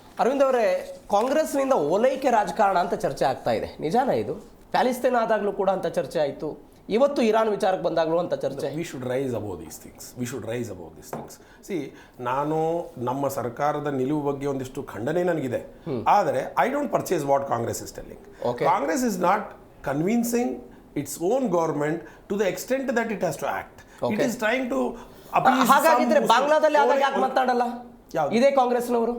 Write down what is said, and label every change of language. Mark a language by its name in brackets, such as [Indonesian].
[Kannada] ಅರವಿಂದ್ ಅವರೇ, ಕಾಂಗ್ರೆಸ್ನಿಂದ ಓಲೈಕೆ ರಾಜಕಾರಣ ಅಂತ ಚರ್ಚೆ ಆಗ್ತಾ ಇದೆ, ನಿಜಾನ ಇದು? ಪ್ಯಾಲೆಸ್ತೇನ್ ಆದಾಗಲೂ ಕೂಡ ಅಂತ ಚರ್ಚೆ ಆಯಿತು, ಇವತ್ತು ಇರಾನ್ ವಿಚಾರಕ್ಕೆ ಬಂದಾಗಲೂ ಅಂತ ಚರ್ಚೆ. [English] We should rise above these things. [Kannada] C, ನಾನು ನಮ್ಮ ಸರ್ಕಾರದ ನಿಲುವು ಬಗ್ಗೆ ಒಂದಿಷ್ಟು ಖಂಡನೆ ನನಗಿದೆ, ಆದರೆ [English] I don't purchase what Congress is telling. Congress is not convincing its own government to the extent that it has to act. It is trying to appease. [Kannada] ಹಾಗಾಗಿದ್ರೆ ಬಾಂಗ್ಲಾದಲ್ಲಿ ಆದಾಗ ಯಾಕೆ ಮಾತಾಡಲ್ಲ ಇದೇ ಕಾಂಗ್ರೆಸ್ನವರು?